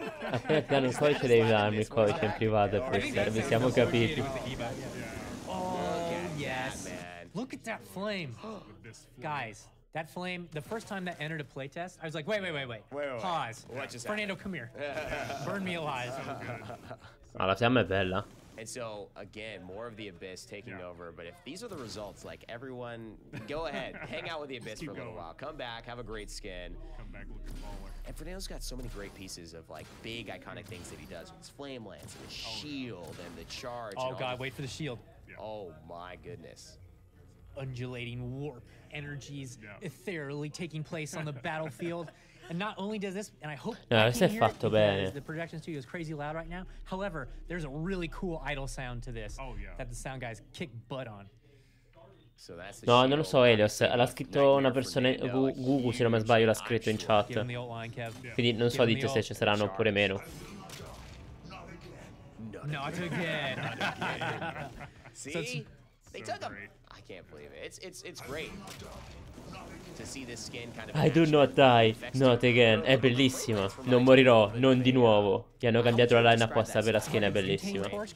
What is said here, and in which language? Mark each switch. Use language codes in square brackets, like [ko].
[it] Appena ti danno il codice devi darmi il codice in privato per questa, vi siamo capiti. [en] Oh, yes. Look at that flame. Guys, that flame, the first time that entered a playtest, I was like, wait. Pause. Fernando, come here. Burn me alive. [it] Ah, la fiamma è bella. [en] And so, again, more of the Abyss taking over. But if these are the results, like, everyone, go ahead. Hang out with the Abyss for a little while. Come back, have a great skin. Come back looking baller. And Fernando's got so many great pieces of, like, big, iconic things that he does. With his Flame Lance and his shield and the charge. Oh, God, wait for the shield. Oh, my goodness. Undulating warp energies ethereally taking place on the battlefield. And not only does this, and I hope [it] questo è fatto bene. [en] The production studio is crazy loud right now. However, there's a really cool idle sound to this that the sound guys kick butt on. [it] No, non lo so, Elios. L'ha scritto una persona, Gugu, se non mi sbaglio, l'ha scritto in chat. Quindi non so di te se ci saranno oppure meno. [en] Not again. See? They took him. can't believe it. It's great to see this skin kind of I do not die, not again. [it] È bellissima. Non morirò, non di nuovo. Gli hanno cambiato la line apposta per la skin, è bellissima.